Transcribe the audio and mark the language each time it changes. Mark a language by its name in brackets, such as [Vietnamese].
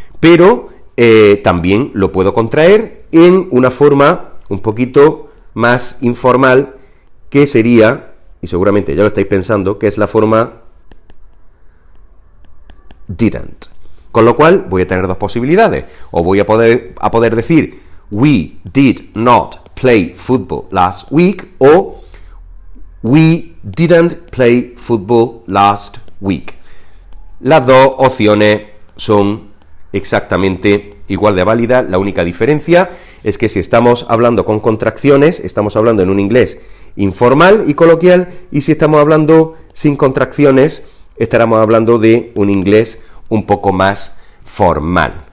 [Spanish] Pero también lo puedo contraer en una forma un poquito más informal, que sería, y seguramente ya lo estáis pensando, que es la forma didn't. Con lo cual voy a tener dos posibilidades. O voy a poder decir [English] we did not play football last week, o we didn't play football last week. [Spanish] Las dos opciones son exactamente igual de válidas. La única diferencia es que si estamos hablando con contracciones, estamos hablando en un inglés informal y coloquial, y si estamos hablando sin contracciones, estaremos hablando de un inglés un poco más formal.